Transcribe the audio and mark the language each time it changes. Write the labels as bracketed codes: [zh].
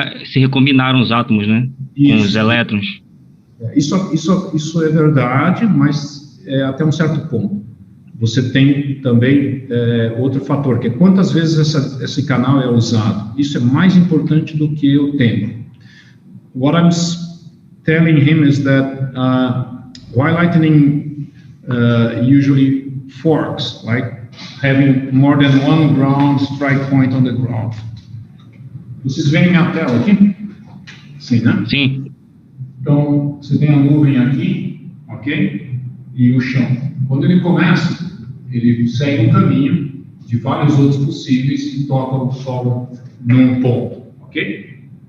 [pt] se recombinaram os átomos, né? Isso. Com os elétrons. Isso é verdade, mas até um certo ponto. Você tem também outro fator, que é quantas vezes esse canal é usado. Isso é mais importante do que o tempo. [en] What I'm telling him is that while lightning usually forks, like having more than one ground strike point on the ground. [pt] Vocês veem minha tela aqui? Sim, né? Sim. Então, você tem a nuvem aqui, ok? E o chão. Quando ele começa, ele segue um caminho de vários outros possíveis e toca o solo num ponto, ok?